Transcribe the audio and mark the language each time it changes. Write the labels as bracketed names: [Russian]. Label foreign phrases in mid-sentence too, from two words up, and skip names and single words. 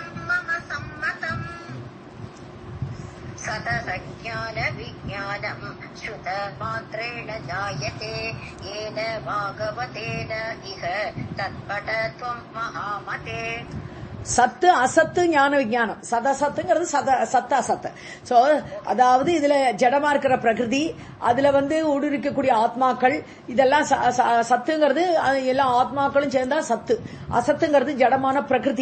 [Sanskrit] सतसज्ञान विज्ञानं श्रुतमात्रेण जायते येन भागवतेन इह तत्पटत्वं महामते. [Tamil] சத்து அசத்து ஞான விஞ்ஞானம். சதசத்துங்கிறது சத்து அசத்து. சோ அதாவது இதுல ஜடமா இருக்கிற பிரகிருதி, அதுல ஊடுருக்கக்கூடிய ஆத்மாக்கள், இதெல்லாம் சத்துங்கிறது எல்லாம் ஆத்மாக்களும் சேர்ந்தா சத்து. அசத்துங்கிறது ஜடமான பிரகிருதி.